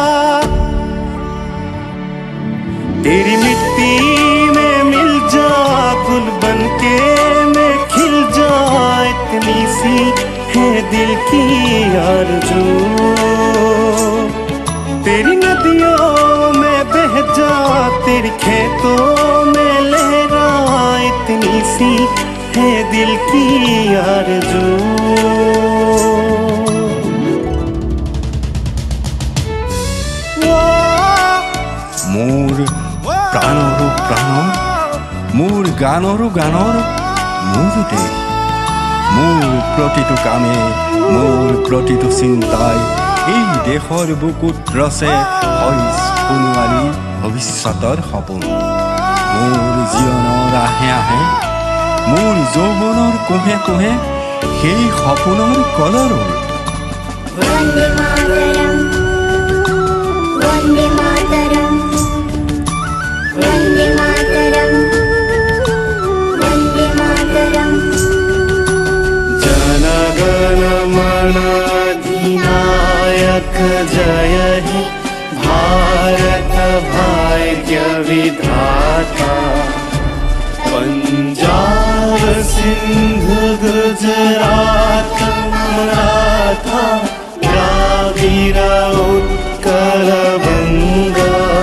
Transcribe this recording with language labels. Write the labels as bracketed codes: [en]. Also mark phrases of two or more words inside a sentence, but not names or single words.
[hi] तेरी मिट्टी में मिल जा गुल बन के मैं खिल जा इतनी सी है दिल की आरज़ू तेरी नदियों में बह जा तेरी खेतों में लहरा इतनी सी है दिल की आरज़ू [as] মোৰ প্ৰাণৰো প্ৰাণ মোৰ গানৰো গানৰ মূৰতে মোৰ প্ৰতিটো কামে মোৰ প্ৰতিটো চিন্তাই এই দেশৰ বুকুত ৰচে সোণোৱালী ভৱিষ্যতৰ সপোন মোৰ জীৱনৰ আহে আহে মোৰ যৌৱনৰ কোহে কোহে সেই সপোনৰ কলৰল [sa] वन्दे मातरम् वन्दे मातरम् वन्दे मातरम् वन्दे मातरम् [bn] জন গণ মন অধিনায়ক জয় হে ভারত ভাগ্য বিধাতা পঞ্জাব সিন্ধ গুজরাত মরাঠা দ্রাবিড় উৎকল বঙ্গ